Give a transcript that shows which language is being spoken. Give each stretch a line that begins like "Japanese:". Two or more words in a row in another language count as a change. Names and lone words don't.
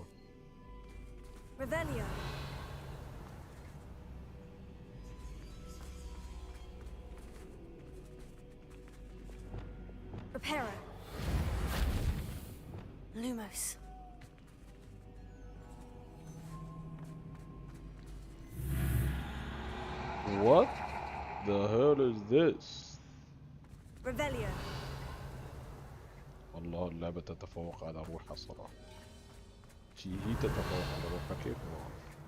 Latin: Revelio. Reparo. Lumos.
English: What the hell is this? Revelio.
Arabic: والله اللعبة تتفوق على روحها صراحة. هي تتفوق على روحها كيف ما أعرف.